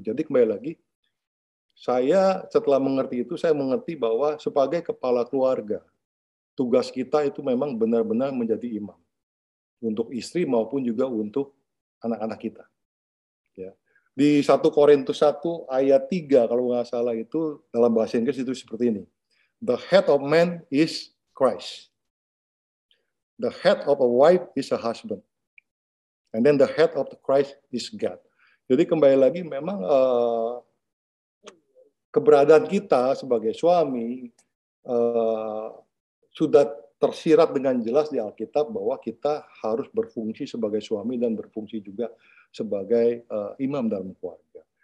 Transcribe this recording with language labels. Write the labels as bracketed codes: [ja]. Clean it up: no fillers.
[id] Jadi kembali lagi, saya setelah mengerti itu, saya mengerti bahwa sebagai kepala keluarga, tugas kita itu memang benar-benar menjadi imam. Untuk istri maupun juga untuk anak-anak kita. Ya. Di 1 Korintus 1 ayat 3 kalau nggak salah itu dalam bahasa Inggris itu seperti ini. [en] The head of man is Christ. The head of a wife is a husband. And then the head of the Christ is God. [id] Jadi kembali lagi memang keberadaan kita sebagai suami sudah tersirat dengan jelas di Alkitab bahwa kita harus berfungsi sebagai suami dan berfungsi juga sebagai imam dalam keluarga.